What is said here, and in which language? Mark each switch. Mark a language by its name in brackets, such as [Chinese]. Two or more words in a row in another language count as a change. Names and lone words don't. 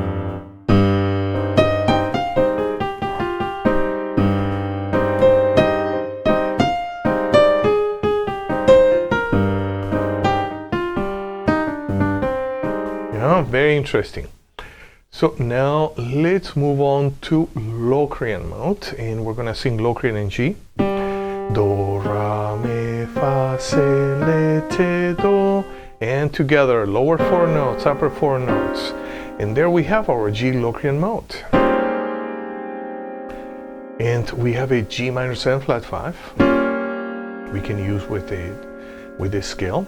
[English] Yeah, very interesting. So now let's move on to Locrian mode, and we're gonna sing Locrian in G. Do, ra, mi, fa, se, le, ti, do, and together, lower 4 notes, upper 4 notes, and there we have our G Locrian mode. And we have a G minor 7 flat 5. We can use with a scale.